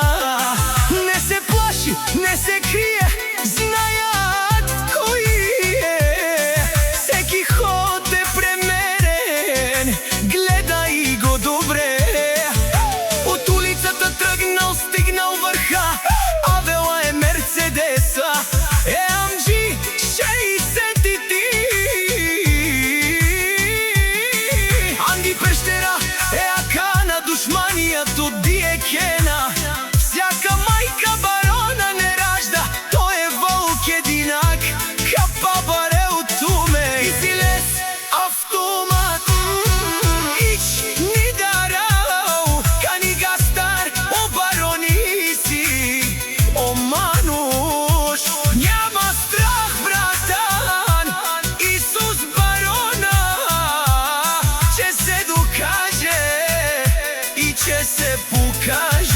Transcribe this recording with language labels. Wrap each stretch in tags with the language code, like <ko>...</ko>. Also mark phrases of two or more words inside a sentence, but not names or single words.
<mk>Не се плаши, не се крие, знајат кој е. Секи ход е премерен, гледај го добре. Од улицата тргнал, стигнал врха,</mk> <rom>авела е Мерцедеса,</rom> <mk>AMG 63.</mk> <rom>Анди Пештера е ака на душманијато ди е кена.</rom> <mk>Всяка мајка барона не ражда, тој е волк единак,</mk> <rom>капа баре од туме. И си лес автомат, ич ни дарау, кани гастар, о барони си, о мануш,</rom> <bg>няма страх братан.</bg> <mk>Исус Барона ќе се докаже и ќе се покаже.</mk>